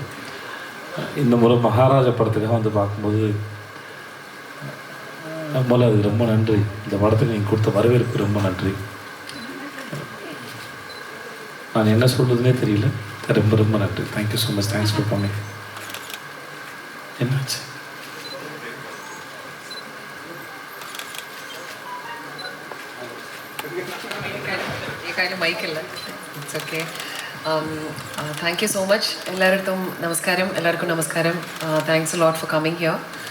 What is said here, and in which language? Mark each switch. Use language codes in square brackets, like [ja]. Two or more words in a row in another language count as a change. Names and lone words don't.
[ta] இந்த முறை மகாராஜா படத்துக்காக வந்து பார்க்கும்போது முதல்ல அது ரொம்ப நன்றி. இந்த படத்துக்கு நீங்கள் கொடுத்த வரவேற்பு ரொம்ப நன்றி. நான் என்ன சொல்கிறதுனே தெரியல. ரொம்ப ரொம்ப நன்றி. [en] thank you so much. thanks for coming. [ta] என்னாச்சு? [ml] മൈക്കല്ല. [en] It's okay. Thank you so much. [ml] എല്ലാവർക്കും നമസ്കാരം. [en] thanks lot for coming here.